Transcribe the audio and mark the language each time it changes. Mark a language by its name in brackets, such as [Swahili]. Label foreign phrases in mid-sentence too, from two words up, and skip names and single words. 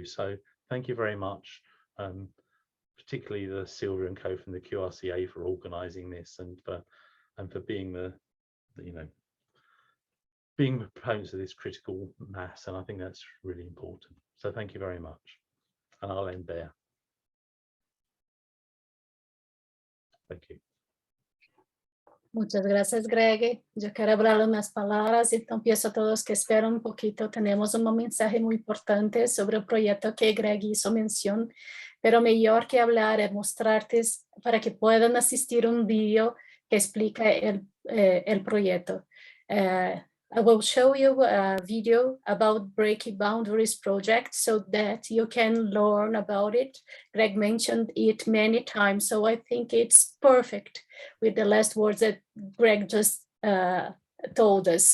[English] So thank you very much, particularly the Sylvia and co from the QRCA for organising this, and for being being proponents of this critical mass. And I think that's really important. So thank you very much, and I'll end there. Thank you. [Spanish] Muchas gracias, Greg. Yo quiero hablar unas palabras, [Portuguese] então peço a todos que [Spanish] esperen un poquito. Tenemos un mensaje muy importante sobre el proyecto que Greg hizo mención, pero mejor que hablar es mostrarte para que puedan asistir a un video que explica el proyecto. [English] I will show you a video about Breaking Boundaries project so that you can learn about it. Greg mentioned it many times, so I think it's perfect with the last words that Greg just told us.